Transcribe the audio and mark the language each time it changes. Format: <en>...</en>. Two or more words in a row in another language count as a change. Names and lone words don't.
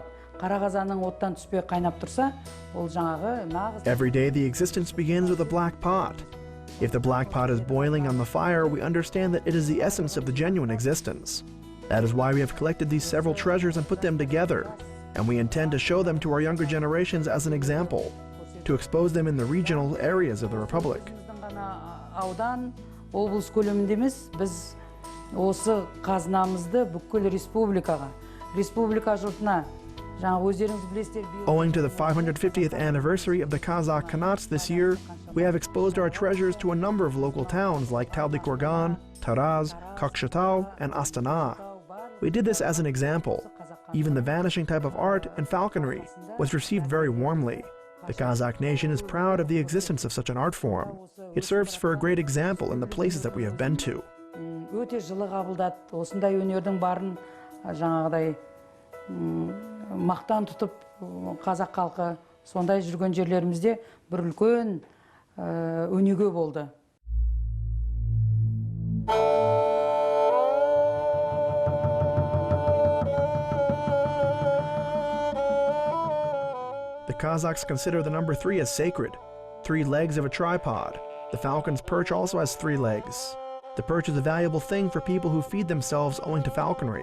<kk>Қара қазанның оттан түспей қайнап тұрса, ол жаңағы нағыз.</kk> <en>Every day the existence begins with a black pot. If the black pot is boiling on the fire, we understand that it is the essence of the genuine existence. That is why we have collected these several treasures and put them together, and we intend to show them to our younger generations as an example, to expose them in the regional areas of the Republic.</en> <kk>Аудан, облыс көлемінде емес, біз осы қазынамызды бүкіл республикаға, республика жұртына, жаңа өздеріңіз білесіздер.</kk> <en>Owing to the 550th anniversary of the Kazakh Khanats this year, we have exposed our treasures to a number of local towns like Taldykorgan, Taraz, Kokshetau, and Astana. We did this as an example. Even the vanishing type of art and falconry was received very warmly. The Kazakh nation is proud of the existence of such an art form. It serves for a great example in the places that we have been to.</en> <kk>Өте жылы қабылдады. Осындай өнердің барын жаңағыдай мақтан тұтып қазақ халқы сондай жүрген жерлерімізде бір үлкен өнеге болды.</kk> <en>The Kazakhs consider the number 3 as sacred, 3 legs of a tripod. The falcon's perch also has 3 legs. The perch is a valuable thing for people who feed themselves owing to falconry.</en>